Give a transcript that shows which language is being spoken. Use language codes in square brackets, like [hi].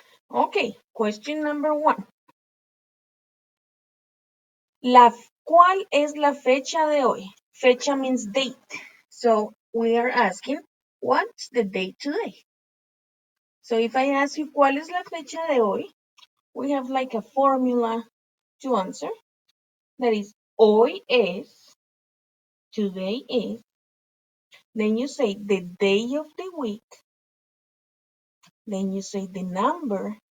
[en] Okay, question number 1. [es] ¿Cuál es la fecha de hoy? Fecha [en] means date. So we are asking, what's the date today? So if I ask you, [es] ¿cuál es la fecha de hoy? [en] We have like a formula to answer. That is, [es] hoy es, [en] today is. Then you say the day of the week. Then you say the number.